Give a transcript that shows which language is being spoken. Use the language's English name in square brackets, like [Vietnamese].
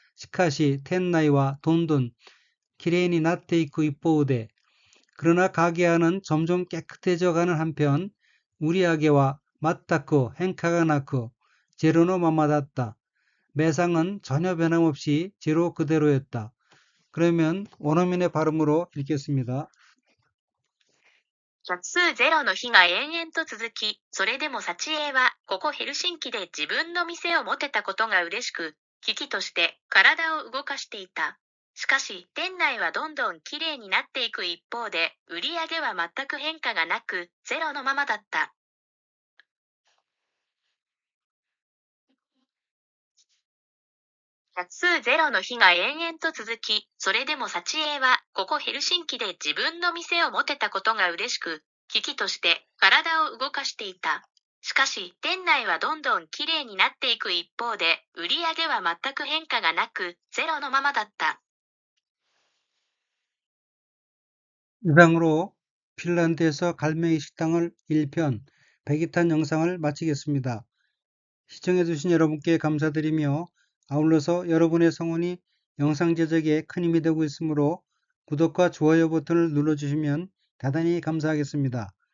[Japanese] 시카시 텐나이와 돈돈 기레인이 나테이쿠 이뽀우데 [Korean] 그러나 가게 안은 점점 깨끗해져 가는 한편 [Japanese] 우리아게와 마타쿠 행카가 나쿠 제로노 마마다다. [Korean] 매상은 전혀 변함없이 제로 그대로였다. 그러면 원어민의 발음으로 읽겠습니다. [Japanese] 客数ゼロの日が延々と続き、それでも幸恵は、ここヘルシンキで自分の店を持てたことが嬉しく、危機として体を動かしていた。しかし、店内はどんどんきれいになっていく一方で、売り上げは全く変化がなく、ゼロのままだった。客数ゼロの日が延々と続き、それでも幸恵は、ここヘルシンキで自分の店を持てたことが嬉しく、危機として体を動かしていた。しかし、店内はどんどんきれいになっていく一方で、売り上げは全く変化がなく、ゼロのままだった。 [Korean] 이상으로 핀란드에서 갈매기 식당을 1편 102탄 영상을 마치겠습니다. 시청해주신 여러분께 감사드리며 아울러서 여러분의 성원이 영상 제작에 큰 힘이 되고 있으므로 구독과 좋아요 버튼을 눌러주시면 대단히 감사하겠습니다.